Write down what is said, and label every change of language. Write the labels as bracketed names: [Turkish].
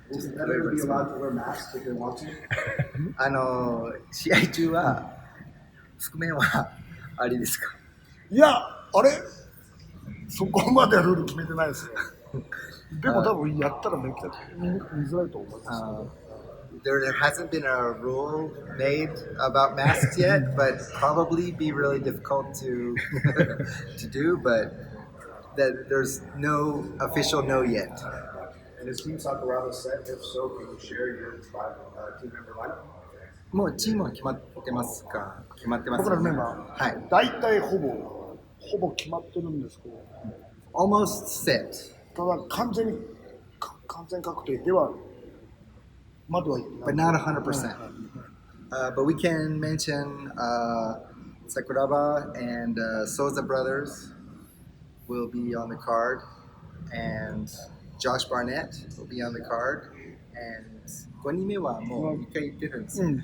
[English] Will never be allowed to wear masks if they want to? [Japanese] 試合中は覆面はありですか？いや、あれそこまでルール決めてないですね。でも多分やったらめっちゃ見づらいと思います。 [English] There hasn't been a rule made about masks yet, but probably be really difficult to do. But there's no official no yet. And is Team Sakuraba set? If so, can you share your team member lineup? [Japanese] もうチームは決まってますか？決まってます。僕らのメンバー、はい。大体ほぼ決まってるんですけど、 [English] Almost set. [Japanese] ただ完全確定ではまでは言ってない。 [English] But not 100%. But we can mention Sakuraba and Souza brothers will be on the card, and Josh Barnett will be on the card, and [Japanese] 5人目はもう1回言ってるんですよ。